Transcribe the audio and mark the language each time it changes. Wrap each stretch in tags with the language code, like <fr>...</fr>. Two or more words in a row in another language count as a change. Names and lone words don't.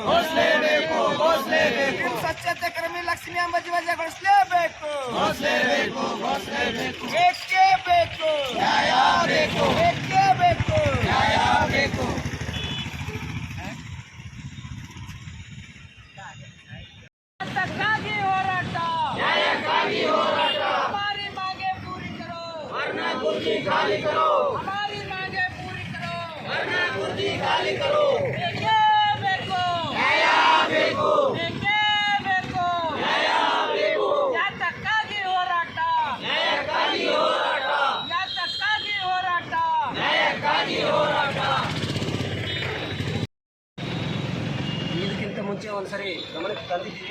<kn>ಸ್ವಚ್ಛತೆ ಕ್ರಮಿ ಲಕ್ಷ್ಮಿ ಅಂಬಾಜಿ ವಜಾಗೊಳಿಸಲೇಬೇಕು. ಬೇಕೇ ಬೇಕು, ಬೇಕೇ ಬೇಕು. ನ್ಯಾಯಕ್ಕಾಗಿ ಹೋರಾಟ,</kn> <hi>हमारी मांगे पूरी करो, वरना कुर्सी खाली करो. हमारी मांगे पूरी करो, वरना कुर्सी खाली करो.</hi> <kn>ಬೇಕೇ ಬೇಕು, ನ್ಯಾಯ ಬೇಕು, ಬೇಕೇ ಬೇಕು, ನ್ಯಾಯ ಬೇಕು. ಯಾತಕ್ಕಾಗಿ ಹೋರಾಟ, ನ್ಯಾಯಕ್ಕಾಗಿ ಹೋರಾಟ, ಯಾತಕ್ಕಾಗಿ ಹೋರಾಟ, ನ್ಯಾಯಕ್ಕಾಗಿ ಹೋರಾಟ. ಇದಕ್ಕಿಂತ ಮುಂಚೆ ಒಂದ್ಸರಿ ಗಮನಕ್ಕೆ ತಂದಿದ್ದೀವಿ.</kn>